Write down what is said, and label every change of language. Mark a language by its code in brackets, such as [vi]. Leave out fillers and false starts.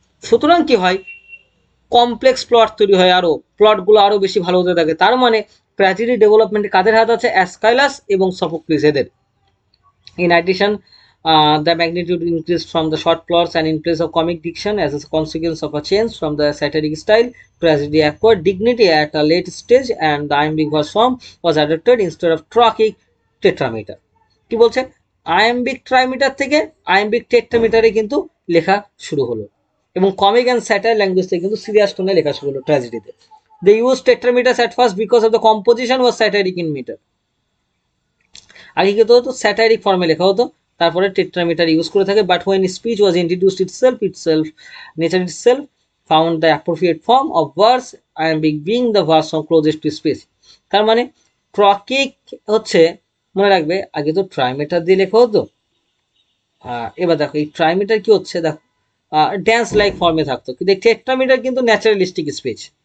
[bn] সুতরাং কি হয়, কমপ্লেক্স প্লট তৈরি হয়, আরো প্লটগুলো আরো বেশি ভালো হতে থাকে। তার মানে ট্র্যাজেডি ডেভেলপমেন্টে কাদের হাত আছে, অ্যাসকাইলাস এবং সফোক্লিস এদের। [en] In addition, the magnitude increased from the short plots, and in place of comic diction, as a consequence of a change from the satiric style, tragedy acquired dignity at a late stage, and the iambic verse form was adopted instead of trochaic tetrameter. [bn] কি বলছে, iambic ট্রাইমিটার থেকে iambic টেট্রামিটারে কিন্তু লেখা শুরু হলো, এবং comic and satire language থেকে কিন্তু সিরিয়াস টোনে লেখা শুরু হলো ট্র্যাজেডিতে। [en] They used tetrameters at first because of the composition was satiric in meter. [bn] আগে কিন্তু হতো স্যাটারিক ফর্মে লেখা হতো, তারপরে টেট্রামিটার ইউজ করে থাকে। [en] But when speech was introduced nature itself found the appropriate form of verse, iambic being the verse form closest to speech. [bn] তার মানে ট্রকিক হচ্ছে, মনে রাখবে আগে তো ট্রাইমিটার দিয়ে লেখা হতো, এবার দেখো এই ট্রাইমিটার কি হচ্ছে, দেখো ড্যান্স লাইক ফর্মে থাকতো, কিন্তু এই টেট্রামিটার কিন্তু ন্যাচারালিস্টিক স্পিচ।